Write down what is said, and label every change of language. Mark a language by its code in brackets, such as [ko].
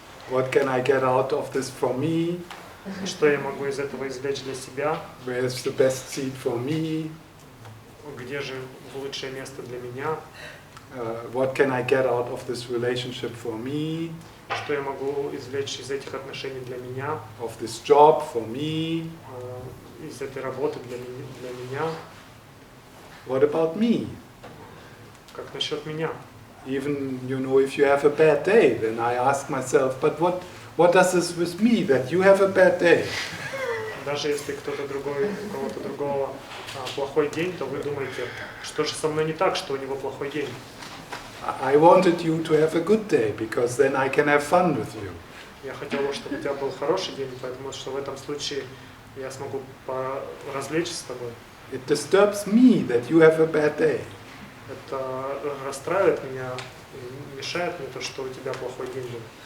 [en] What can I get out of this for me? [ru] Что я могу из этого извлечь для себя? [en] Where's the best seat for me? [ru] Где же лучшее место для меня? [en] What can I get out of this relationship for me? [ru] Что я могу извлечь из этих отношений для меня? [en] Of this job for me? [ru] Из этой работы для меня? [en] What about me? [ru] Как насчет меня? [en] Even, if you have a bad day, then I ask myself, but what does this with me, that you have a bad day? [ru] Даже если у кого-то другого плохой день, то вы думаете, что же со мной не так, что у него плохой день? [en] I wanted you to have a good day, because then I can have fun with you. [ru] Я хотел, чтобы у тебя был хороший день, потому что в этом случае я смогу развлечься с тобой. [en] It disturbs me that you have a bad day. [ru] Это расстраивает меня, мешает мне то, что у тебя плохой день был.